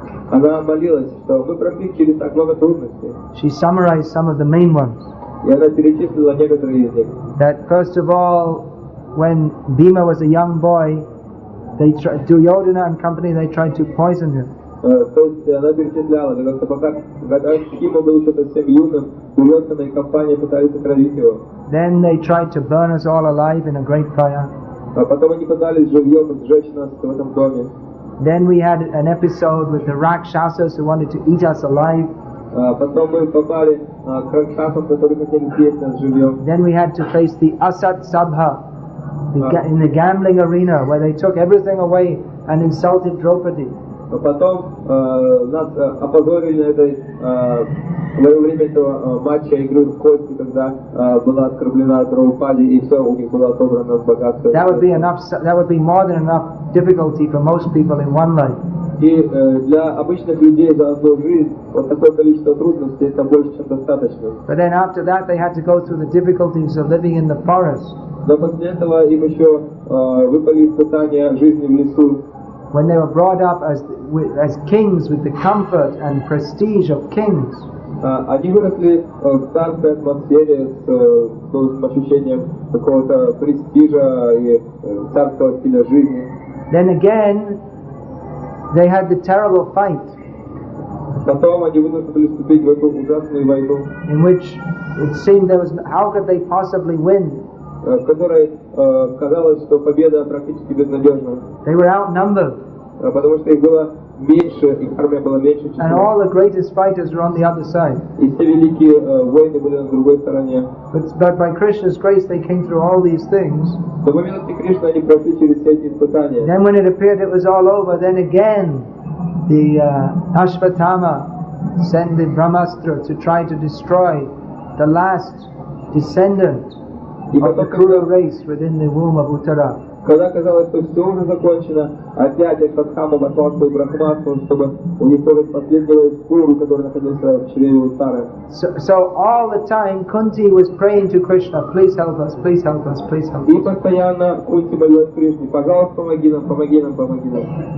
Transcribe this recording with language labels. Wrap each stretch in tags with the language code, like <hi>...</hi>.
<ru>Она молилась, что мы прошли через так много трудностей.</ru> <en>She summarized some of the main ones.</en> <ru>И она перечислила некоторые из них.</ru> <en>That first of all, when Bhima was a young boy, Duryodhana and company, they tried to poison him.</en> <ru>То есть она перечисляла, что пока Кима был еще совсем юным, Дурьодхана и компания пытались отравить его.</ru> <en>Then they tried to burn us all alive in a great fire.</en> <ru>А потом они пытались живьем сжечь нас в этом доме.</ru> <en>Then we had an episode with the Rakshasas who wanted to eat us alive.</en> <ru>Потом мы попали к ракшасам, которые хотели съесть нас живьем.</ru> <en>Then we had to face the Asat Sabha in the gambling arena where they took everything away and insulted Draupadi.</en> <ru>Потом нас опозорили на этой во время этого матча игры в кости, когда была оскорблена Драупади и все у них было отобрано богатство.</ru> <en>That would be more than enough difficulty for most people in one life.</en> <ru>И для обычных людей за одну жизнь вот такое количество трудностей это больше, чем достаточно.</ru> <en>But then after that they had to go through the difficulties of living in the forest.</en> <ru>Но после этого им еще выпали испытания жизни в лесу.</ru> <en>When they were brought up as kings with the comfort and prestige of kings.</en> <ru>Они выросли в царской атмосфере с должным ощущением какого-то престижа и царского стиля жизни.</ru> <en>Then again, they had the terrible fight.</en> <ru>Потом они вынуждены были вступить в эту ужасную войну,</ru> <en>in which it seemed how could they possibly win?</en> <ru>В которой казалось, что победа практически безнадежна.</ru> <en>They were outnumbered.</en> <ru>Потому что их было меньше, их армия была меньше, чем.</ru> <en>And all the greatest fighters were on the other side.</en> <ru>И все великие воины были на другой стороне.</ru> <en>But by Krishna's grace they came through all these things.</en> <ru>Но по милости Кришны они прошли через все эти испытания.</ru> <en>Then when it appeared it was all over, then again the Ashvatthama sent the Brahmastra to try to destroy the last descendant of the Kuru race within the womb of Uttara.</en> <ru>Когда казалось, что все уже закончено, опять Ашватthама послал свой брахмастру, чтобы уничтожить последнего из Куру, который находился в чреве Уттары.</ru> <en>So all the time Kunti was praying to Krishna, please help us, please help us, please help us.</en> <ru>И постоянно Кунти молилась Кришне, пожалуйста, помоги нам, помоги нам, помоги нам.</ru>